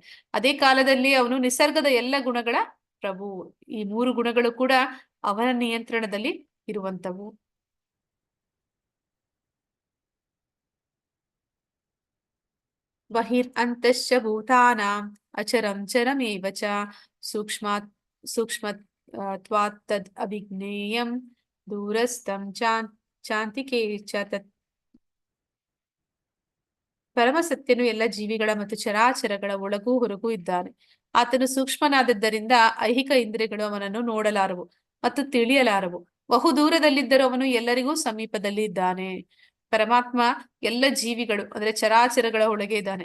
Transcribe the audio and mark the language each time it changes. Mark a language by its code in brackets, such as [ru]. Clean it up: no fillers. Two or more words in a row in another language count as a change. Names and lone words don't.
[kn] ಅದೇ ಕಾಲದಲ್ಲಿ ಅವನು ನಿಸರ್ಗದ ಎಲ್ಲ ಗುಣಗಳ ಪ್ರಭು. ಈ 3 ಗುಣಗಳು ಕೂಡ ಅವನ ನಿಯಂತ್ರಣದಲ್ಲಿ ಇರುವಂತವು. [sa] ಬಹಿರ್ ಅಂತಶ್ಚ ಭೂತಾನಾಂ ಅಚರಂ ಚರಮೇವ ಚ ಸೂಕ್ಷ್ಮತ್ವಾತ್ ತದ್ ಅವಿಜ್ಞೇಯಂ ದೂರಸ್ಥಂ ಚಾಂತಿಕೇ ಚ ತತ್. [kn] ಪರಮಸತ್ಯನು ಎಲ್ಲ ಜೀವಿಗಳ ಮತ್ತು ಚರಾಚರಗಳ ಒಳಗೂ ಹೊರಗೂ ಇದ್ದಾನೆ. ಆತನು ಸೂಕ್ಷ್ಮನಾದದ್ದರಿಂದ ಐಹಿಕ ಇಂದ್ರಿಯಗಳು ಅವನನ್ನು ನೋಡಲಾರವು ಮತ್ತು ತಿಳಿಯಲಾರವು. ಬಹು ದೂರದಲ್ಲಿದ್ದರೂ ಅವನು ಎಲ್ಲರಿಗೂ ಸಮೀಪದಲ್ಲಿ ಇದ್ದಾನೆ. ಪರಮಾತ್ಮ ಎಲ್ಲ ಜೀವಿಗಳು ಅಂದ್ರೆ ಚರಾಚರಗಳ ಒಳಗೆ ಇದ್ದಾನೆ.